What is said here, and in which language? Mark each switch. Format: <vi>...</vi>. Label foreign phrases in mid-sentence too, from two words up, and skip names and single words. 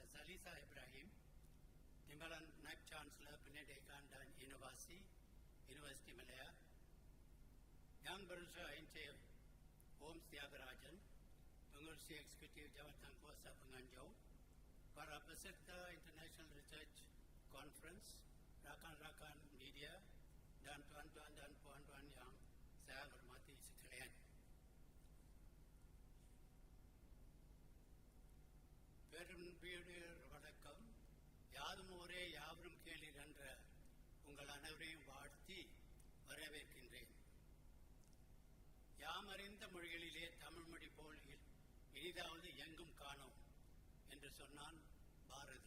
<ms>Zalisa Ibrahim, Timbalan Naib Chancellor Pendidikan dan Inovasi, Universiti Malaya, yang berusaha Encik Om Thiagarajan, Pengurusi Eksekutif Jawatan Kuasa Penganjur, para peserta International Research Conference, rakan-rakan media, dan tuan-tuan dan puan-puan yang saya hormati sekalian.</ms> <ta>பெரும்பீடர் வணக்கம். யாதும் ஊரே யாவரும் கேளீர் என்ற உங்கள் அனைவரையும் வாழ்த்தி வரவேற்கின்றேன். யாமறிந்த மொழிகளிலே தமிழ் மொழி போல் இனிதாவது எங்கும் காணோம் என்று சொன்னான் பாரதி.</ta>